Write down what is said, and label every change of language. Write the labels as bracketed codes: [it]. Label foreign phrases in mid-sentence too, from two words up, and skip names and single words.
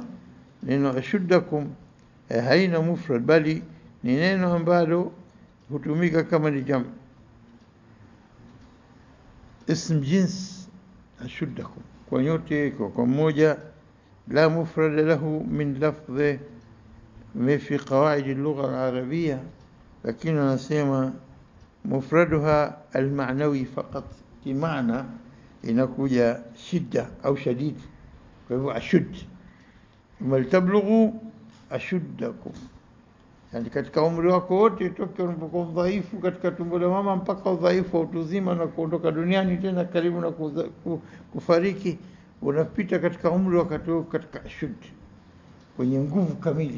[sw] Neno ashuddakum haina mufrad, bali ni neno ambalo hutumika kama ni jam, [ar] اسم جنس [sw] ashuddakum, kwa yote kwa mmoja, [ar] لا مفرد له من لفظه في قواعد اللغة العربية، لكن نسمى مفردها المعنوي فقط، بمعنى [sw] inakuja shidda au shadid. Kwa hivyo ashud, maltablugu ashuddakum, yani katika umri wako wote, toka unapokuwa dhaifu katika tumbo la mama mpaka udhaifu wa utu uzima na kuondoka duniani tena karibu na kufariki, unapita katika umri wakati katika ashud, kwenye nguvu kamili.